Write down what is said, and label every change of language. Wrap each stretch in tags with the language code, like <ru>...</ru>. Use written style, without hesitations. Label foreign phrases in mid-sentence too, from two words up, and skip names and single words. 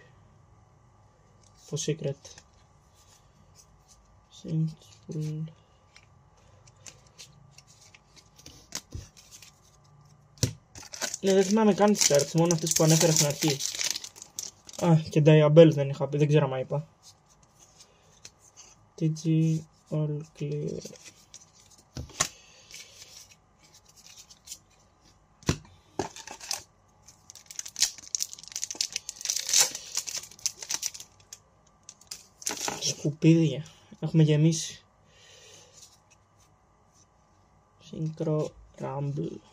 <en>Το Secret. Simple.</en> <el>Ναι, δεν θυμάμαι καν τις κάρτες, μόνο αυτές που ανέφερα στην αρχή. Α, και Diabell δεν είχα πει, δεν ξέρω αν είπα.</el> <en>TG all clear.</en> <el>Σκουπίδια. Έχουμε γεμίσει. Synchro Rumble.</el>